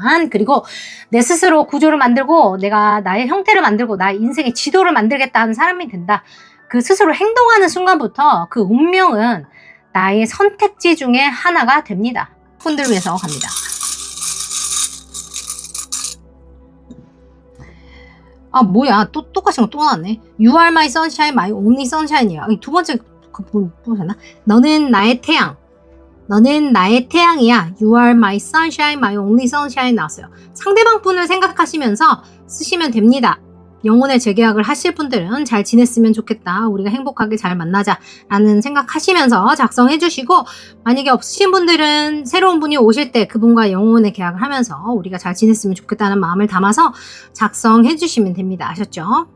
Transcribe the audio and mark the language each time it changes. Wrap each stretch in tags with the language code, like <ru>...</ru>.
<ko>그리고 내 스스로 구조를 만들고 내가 나의 형태를 만들고 나의 인생의 지도를 만들겠다는 사람이 된다. 그 스스로 행동하는 순간부터 그 운명은 나의 선택지 중에 하나가 됩니다. 분들 위해서 갑니다. 아 뭐야, 또 똑같은 거 또 나왔네.</ko> <en>You are my sunshine, my only sunshine</en> <ko>이야. 두 번째 그 보셨나? 너는 나의 태양, 너는 나의 태양이야.</ko> <en>You are my sunshine, my only sunshine</en> <ko>나왔어요. 상대방 분을 생각하시면서 쓰시면 됩니다. 영혼의 재계약을 하실 분들은 잘 지냈으면 좋겠다, 우리가 행복하게 잘 만나자 라는 생각하시면서 작성해 주시고, 만약에 없으신 분들은 새로운 분이 오실 때 그분과 영혼의 계약을 하면서 우리가 잘 지냈으면 좋겠다는 마음을 담아서 작성해 주시면 됩니다. 아셨죠?</ko>